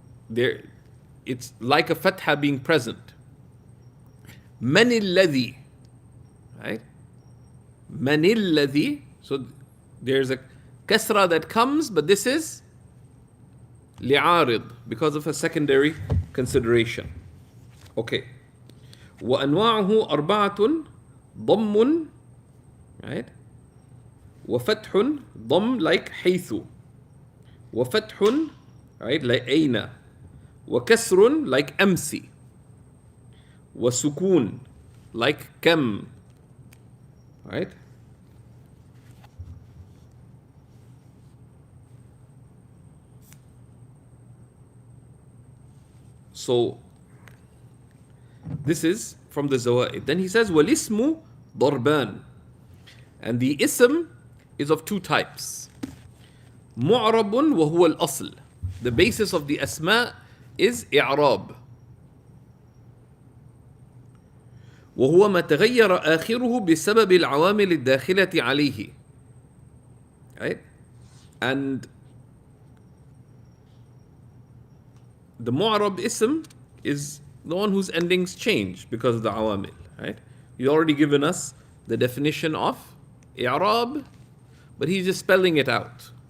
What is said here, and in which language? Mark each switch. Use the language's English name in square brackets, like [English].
[English] There, it's like a fatha being present. Manil ladhi, right? Manil ladhi. So there's a kasra that comes, but this is li'arid, because of a secondary consideration. Okay. [Arabic] وأنواعه أربعة ضم, right? وفتح ضم like حيث, وفتح, right, like أين, وكسر like أمسي, وسكون [English] like kam, right? So this is from the zawaid. Then he says [Arabic] walismu darban, [English] and the ism is of two types. [Arabic] Mu'rabun wa huwa al-asl. [English] The basis of the asma is i'rab. [Arabic] وهو ما تغير آخره بسبب العوامل الداخلة عليه. [English] Right? And the mu'rab ism is the one whose endings change because of the awamil. Right? He's already given us the definition of i'rab, but he's just spelling it out.